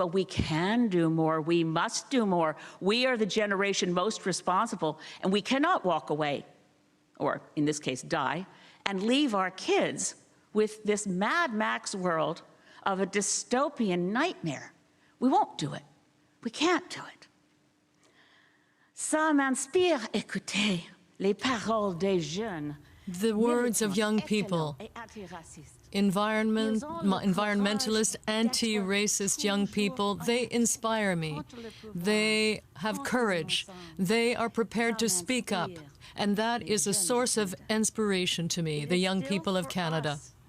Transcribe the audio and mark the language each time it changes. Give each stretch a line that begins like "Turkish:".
English: Well, we can do more. We must do more. We are the generation most responsible, and we cannot walk away, or in this case, die, and leave our kids with this Mad Max world of a dystopian nightmare. We won't do it. We can't do it.
French: Ça m'inspire écouter les paroles des jeunes.
English: The words of young people, environmentalist, anti-racist young people, they inspire me. They have courage. They are prepared to speak up. And that is a source of inspiration to me, the young people of Canada.